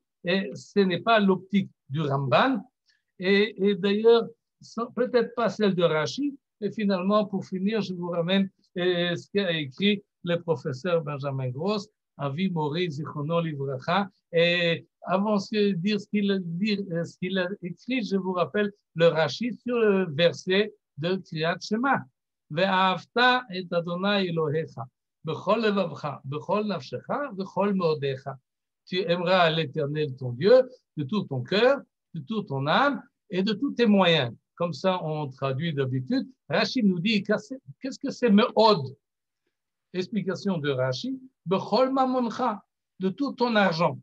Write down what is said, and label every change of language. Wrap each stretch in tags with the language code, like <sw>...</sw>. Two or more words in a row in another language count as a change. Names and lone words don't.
<fr>Et ce n'est pas l'optique du Ramban. Et d'ailleurs, peut-être pas celle de Rashi. Et finalement, pour finir, je vous ramène ce qu'a écrit le professeur Benjamin Gross,</fr> <he>אבי מורי זכרונו לברכה.</he> <fr>Et avant de dire ce qu'il a écrit, je vous rappelle le Rashi sur le verset de Kriyat Shema.</fr> <he>ואהבת את אדני אלהיך בכל לבבך בכל נפשך בכל מאדך.</he> <fr>Tu aimeras l'Éternel ton Dieu de tout ton cœur, de toute ton âme et de tous tes moyens. Comme ça, on traduit d'habitude. Rashi nous dit, qu'est-ce que c'est meod? Explication de Rashi,</fr> <he>בכל ממונך,</he> <fr>de tout ton argent.</fr>